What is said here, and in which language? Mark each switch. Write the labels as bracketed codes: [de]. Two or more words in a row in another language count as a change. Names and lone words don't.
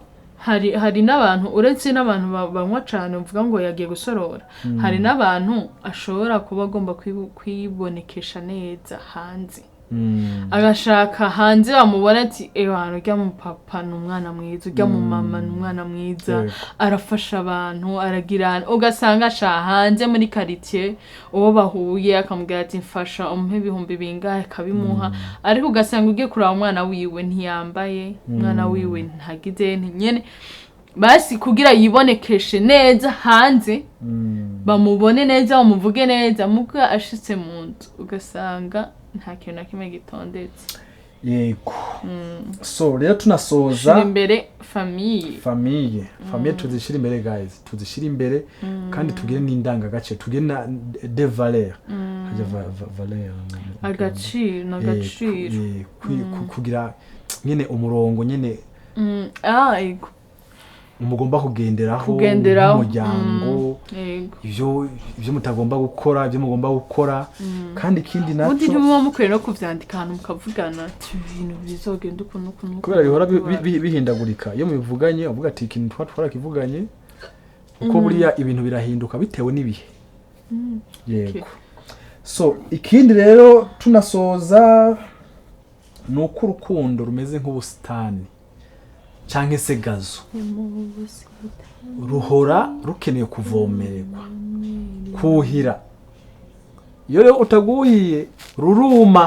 [rn] hari n'abantu uretse n'abantu banywa cyane uvuga ngo yagiye gusorora hari n'abantu ashobora kuba agomba kwibonekesha neza hanze agashaka hanze bamubona ati abantu ujya mu papa ni umwana mwiza ujya mu mama ni umwana mwiza arafasha abantu aragira ugasanga ashaha hanze muri quartier uwo bahuye akamubwira ati mfasha umpe ibihumbi bingahe akabimuha ariko ugasanga ugiye kuraba umwana wiwe ntiyambaye umwana wiwe ntagize nyene basi kugira yibonekeshe neza hanze bamubone neza bamuvuge neza muko ashitse mu nzu ugasanga nta kintu na kimwe gitondetse yego so rero tunasoza imbere famille tuzishira imbere guys tuzishira imbere kandi tugire n'indangagace tugire na [fr] de valeur valeur [rn] agaciro kugira nyene umurongo nyene yego umugomba kugenderaho umuryango ivyo mutagomba gukora ivyo mugomba gukora kandi ikindi naco undi ntibumva mukwiriye no kuvyandika ahantu mukavugana ibintu bizogenda ukuntu kubera bihora bihindagurika iyo mubivuganye uvuga ati ikintu twarakivuganye uko buriya ibintu birahinduka bitewe n'ibihe yego so ikindi rero tunasoza nuko urukundo rumeze nk'ubusitani canke se gazo ruhora rukeneye kuvomererwa kuhira iyo rero utaguhiye ruruma